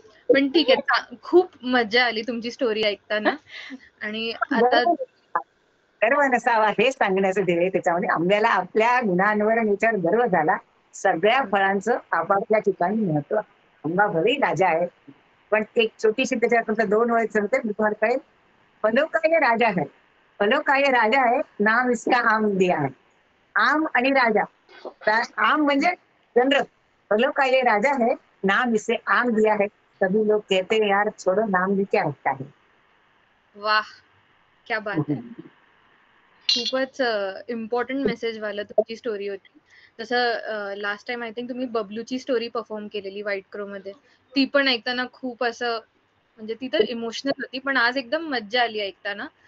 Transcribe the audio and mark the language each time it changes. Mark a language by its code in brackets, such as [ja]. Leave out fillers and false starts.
[mr] पण ठीक आहे, खूप मजा आली तुमची स्टोरी ऐकताना. आणि आता गर्व नसावा हे सांगण्याचं ध्येय त्याच्यामध्ये. आंब्याला आपल्या गुणांवर आणि याच्यावर गर्व झाला. सगळ्या फळांचं आपापल्या ठिकाणी महत्व. आंबा भले राजा आहे, पण एक छोटीशी त्याच्यात 2 वेळ सांगते, तुम्हाला कळेल. [hi] फलों का ये राजा है, फलों का ये राजा है, नाम इसका आम दिया है. [mr] आम आणि राजा, आम म्हणजे जनरल, [hi] फलों का ये राजा है, नाम इसे आम दिया है. सभी लोग कहते हैं यार छोड़ो, नाम भी क्या होता है. [mr] वाह, [hi] क्या बात [mr] आहे. खूपच इम्पॉर्टंट मेसेज वाला तुमची स्टोरी होती. तसं [en] last time I think [mr] तुम्ही बबलूची स्टोरी परफॉर्म केलेली व्हाईट क्रो मध्ये, ती पण ऐकताना खूप असं म्हणजे ती तर इमोशनल होती, पण आज एकदम मज्जा आली ऐकताना.